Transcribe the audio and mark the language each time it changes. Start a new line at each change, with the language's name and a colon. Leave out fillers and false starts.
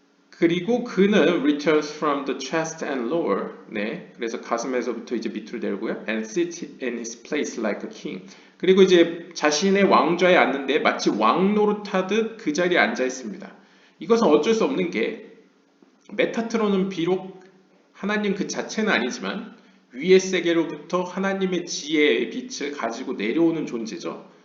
Korean: 그리고 그는
English: returns from the chest and lower.
Korean: 네, 그래서 가슴에서부터 이제 밑으로 내려오고요.
English: And sits in his place like a king.
Korean: 그리고 이제 자신의 왕좌에 앉는데 마치 왕 노릇하듯 그 자리에 앉아 있습니다. 이것은 어쩔 수 없는 게 메타트론은 비록 하나님 그 자체는 아니지만 위의 세계로부터 하나님의 지혜의 빛을 가지고 내려오는 존재죠.